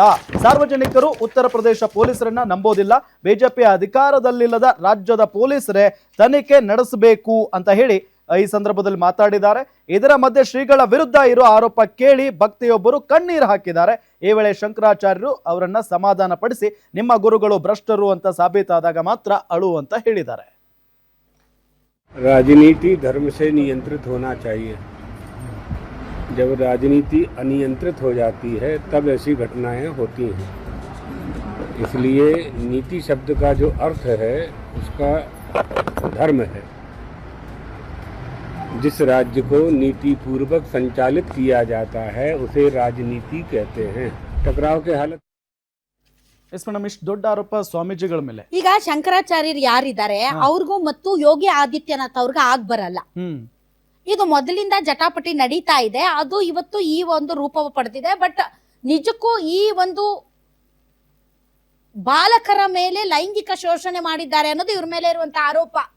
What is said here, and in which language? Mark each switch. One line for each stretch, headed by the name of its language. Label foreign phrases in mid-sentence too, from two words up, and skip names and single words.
Kannada: ಸಾರ್ವಜನಿಕರು ಉತ್ತರ ಪ್ರದೇಶ ಪೊಲೀಸರನ್ನ ನಂಬೋದಿಲ್ಲ. ಬಿಜೆಪಿ ಅಧಿಕಾರದಲ್ಲಿಲ್ಲದ ರಾಜ್ಯದ ಪೊಲೀಸರೇ ತನಿಖೆ ನಡೆಸಬೇಕು ಅಂತ ಹೇಳಿ ಈ ಸಂದರ್ಭದಲ್ಲಿ ಮಾತಾಡಿದ್ದಾರೆ. ಇದರ ಮಧ್ಯೆ ಶ್ರೀಗಳ ವಿರುದ್ಧ ಇರುವ ಆರೋಪ ಕೇಳಿ ಭಕ್ತಿಯೊಬ್ಬರು ಕಣ್ಣೀರು ಹಾಕಿದ್ದಾರೆ. ಈ ವೇಳೆ ಶಂಕರಾಚಾರ್ಯರು ಅವರನ್ನ ಸಮಾಧಾನ ಪಡಿಸಿ ನಿಮ್ಮ ಗುರುಗಳು ಭ್ರಷ್ಟರು ಅಂತ ಸಾಬೀತಾದಾಗ ಮಾತ್ರ ಅಳು ಅಂತ ಹೇಳಿದ್ದಾರೆ.
Hindi: राजनीति धर्म से नियंत्रित होना चाहिए. जब राजनीति अनियंत्रित हो जाती है तब ऐसी घटनाएं होती हैं. इसलिए नीति शब्द का जो अर्थ है उसका धर्म है. जिस राज्य को नीति पूर्वक संचालित किया जाता है उसे राजनीति कहते हैं. टकराव के हालत
Kannada: ಮೇಡಮ್, ಇಷ್ಟು ದೊಡ್ಡ ಆರೋಪ ಸ್ವಾಮೀಜಿಗಳ ಮೇಲೆ. ಈಗ ಶಂಕರಾಚಾರ್ಯರು ಯಾರಿದ್ದಾರೆ ಅವ್ರಿಗೂ ಮತ್ತು ಯೋಗಿ ಆದಿತ್ಯನಾಥ್ ಅವ್ರಿಗೆ ಆಗ್ ಬರಲ್ಲ. ಇದು ಮೊದಲಿಂದ ಜಟಾಪಟಿ ನಡೀತಾ ಇದೆ. ಅದು ಇವತ್ತು ಈ ಒಂದು ರೂಪ ಪಡೆದಿದೆ. ಬಟ್ ನಿಜಕ್ಕೂ ಈ ಒಂದು ಬಾಲಕರ ಮೇಲೆ ಲೈಂಗಿಕ ಶೋಷಣೆ ಮಾಡಿದ್ದಾರೆ ಅನ್ನೋದು ಇವ್ರ ಮೇಲೆ ಇರುವಂತ ಆರೋಪ.